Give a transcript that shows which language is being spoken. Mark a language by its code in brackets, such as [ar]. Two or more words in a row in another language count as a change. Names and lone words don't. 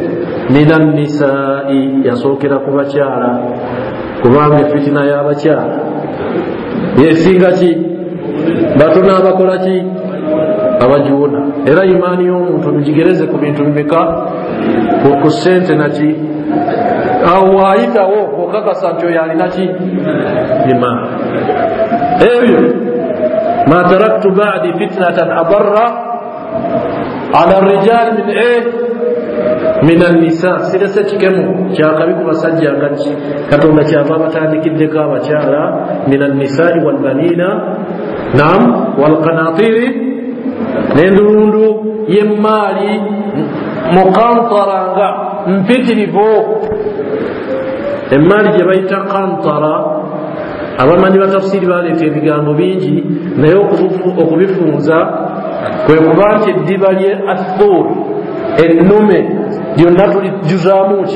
[ar] من النساء, [lg] yasookera ku bakyala, kubanga fitina y'abakyala yesinga ki? Batono abakola ki? Abagiwona. Era imaani y'omuntu mugigereze ku bintu bimeka? Ku ssente naki? Awo waayitawo okakasa nti oyo alina ki? Imaani. [ar] Ebyo ما تركت بعدي فتنة أضر على رجال من النساء. [lg] Sirese kikemu kyakabi ku basajja ngaki Katonda kyava abatandikiddeko abakyala, [ar] من النساء والبنين نعم والقناطير, [lg] n'endundu y'emmaali muqantara, nga mpitirivu. Emmaali gye bayita qantara, abamanyi batafsiri baleeta ebigambo bingi, naye okubifunza kwe kuba nti eddiba lye athur, ennume, lyonna tulijuzaamu ki?